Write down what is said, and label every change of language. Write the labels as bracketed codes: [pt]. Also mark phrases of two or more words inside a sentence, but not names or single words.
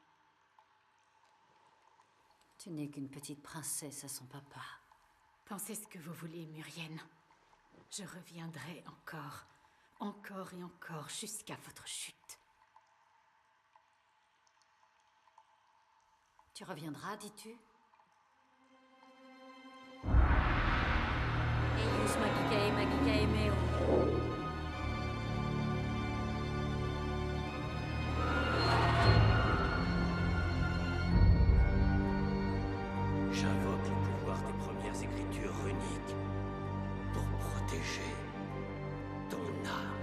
[fr] Tu n'es qu'une petite princesse à son papa. Pensez ce que vous voulez, Murienne. Je reviendrai encore, encore et encore, jusqu'à votre chute. Tu reviendras, dis-tu? [la] Eius magicae magicae meo. [fr] J'invoque le pouvoir des premières écritures runiques pour protéger ton âme.